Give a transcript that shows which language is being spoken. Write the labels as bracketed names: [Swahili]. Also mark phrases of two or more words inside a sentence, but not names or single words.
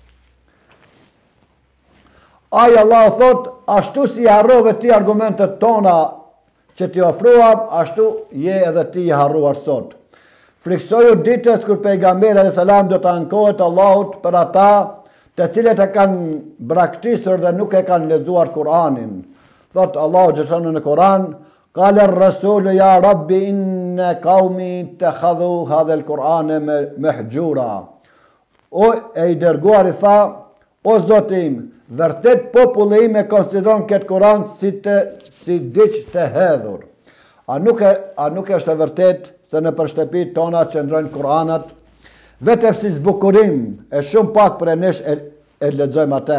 [Albanian] Ai Allah thot, ashtu si harrove ti argumentet tona që ti ofruam, ashtu je edhe ti i harruar sot. Friksoju ditës kur pejgamberi [Arabic] عليه السلام [Albanian] do të ankohet Allahut për ata të cilët e kanë braktisur dhe nuk e kanë lexuar Kur'anin. Thot Allahu gjithashtu në Kur'an, [Arabic] قال الرسول يا رب إن قومي اتخذوا هذا القرآن مهجورا. [Albanian] O e i dërguar i tha, o Zoti im, vërtet populli im e konsideron këtë Kur'an si diç të hedhur. A nuk është e vërtet se në përshtëpit tona qëndrojnë Kur'anat, vetëm si zbukurim e shumë pak për e nesh e lexojmë atë.